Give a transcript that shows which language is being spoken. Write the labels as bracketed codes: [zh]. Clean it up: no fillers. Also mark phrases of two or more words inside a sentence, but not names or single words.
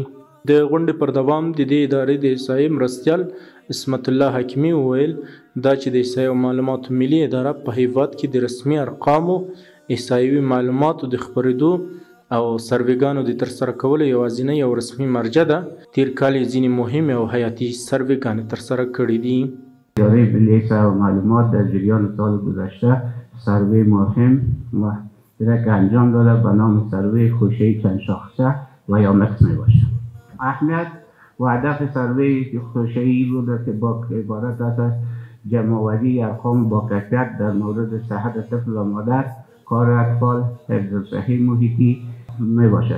[ps] د غونډې پر دوام د دې ادارې د احصایې مرستیال عصمت الله حکیمي وویل دا چې د احصایې او معلوماتو ملي اداره په هیواد کې د رسمي ارقامو، احصایوي معلوماتو د خپرېدو او سروېګانو د ترسره کولو یوازینۍ او رسمي مرجع ده. تیر کال یې ځینې مهمې او حیاتي سروېګانې ترسره کړې دي. [fa] اداره ملی احصا و معلومات در جریان سال گذشته سروی مهم و درک انجام داده به نام سروی خوشه‌ای چند شاخصه و یا مکس می باشد. اهمیت و هدف سروی خوشه‌ای بوده که با عبارت از جمع‌آوری ارقام با کیفیت در مورد صحت طفل و مادر، کار اطفال، حفظ صحی محیطی می باشد.